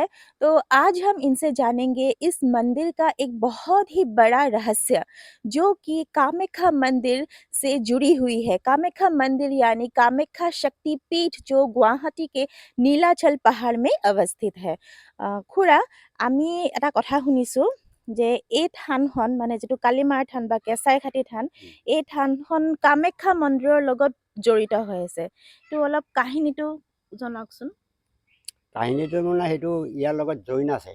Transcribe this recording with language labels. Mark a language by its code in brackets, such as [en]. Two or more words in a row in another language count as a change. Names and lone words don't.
[hi] तो आज हम इनसे जानेंगे इस मंदिर का एक बहुत ही बड़ा रहस्य, जो कि कामाख्या मंदिर से जुड़ी हुई है। कामाख्या मंदिर यानी कामाख्या शक्तिपीठ, जो गुवाहाटी के नीलाचल पहाड़ में अवस्थित है। [as] खुरा, আমি এটা কথা শুনিছোঁ যে এই থানখন মানে যিটো কালিমাৰ থান বা কেঁচাইখাতি থান, এই থানখন কামাখ্যা মন্দিৰৰ লগত জড়িত হৈ আছে। তো অলপ কাহিনীটো জনাওকচোন। কাহিনীটো মানে সেইটো ইয়াৰ লগত জইন আছে।